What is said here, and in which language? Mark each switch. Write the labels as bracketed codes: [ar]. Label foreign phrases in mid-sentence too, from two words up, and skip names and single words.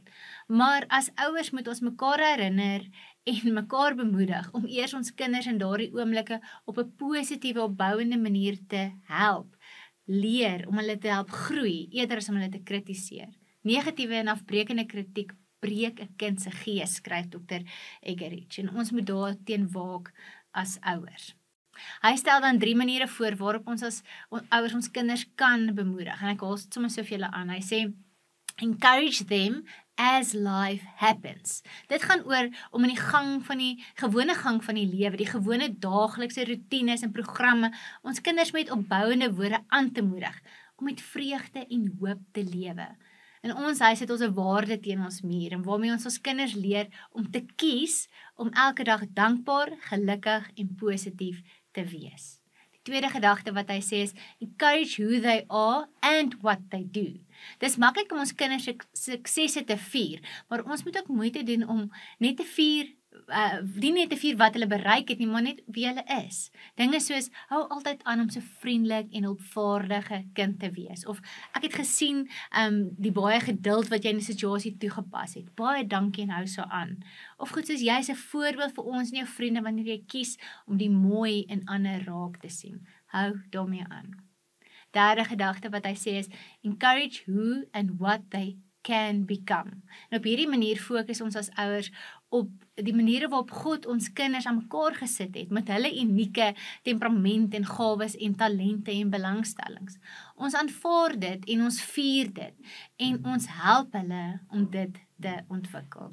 [af] Maar as ouers moet ons mekaar herinner en mekaar bemoedig om eers ons kinders in daardie oomblikke op 'n positiewe, opbouende manier te help, leer om hulle te help groei, eerder as om hulle te kritiseer. Negatiewe en afbrekende kritiek breek 'n kind se gees, skryf Dr. Eggerichs, en ons moet daarteen waak as ouers. Hy stel dan 3 maniere voor waarop ons as ouers ons kinders kan bemoedig, en ek haal dit sommer so vir julle aan. Hy sê, [en] encourage them as life happens. [af] Dit gaan oor om in die gewone gang van die lewe, die gewone daaglikse routines en programme, ons kinders met opbouende woorde aan te moedig, om met vreugde en hoop te lewe. In ons huis het ons 'n waarde teen ons muur, en waarmee ons kinders leer om te kies, om elke dag dankbaar, gelukkig en positief te wees. Die tweede gedagte wat hy sê is, [en] encourage who they are and what they do. [af] Dis maklik om ons kinders se suksesse te vier, maar ons moet ook moeite doen om net te vier, nie net te vier wat hulle bereik het nie, maar net wie hulle is. Dinge soos, hou altyd aan om so vriendelik en hulpvaardige kind te wees. Of, ek het gesien die baie geduld wat jy in die situasie toegepas het. Baie dankie en hou so aan. Of goed soos, jy is 'n voorbeeld vir ons en jou vriende wanneer jy kies om die mooi in ander raak te sien. Hou daarmee aan. Derde gedagte wat hy sê is, [en] encourage who and what they can become. [af] En op hierdie manier fokus ons as ouers op die maniere waarop God ons kinders aan mekaar gesit het, met hulle unieke temperament en gawes en talente en belangstellings. Ons aanvaar dit en ons vier dit en ons help hulle om dit te ontwikkel.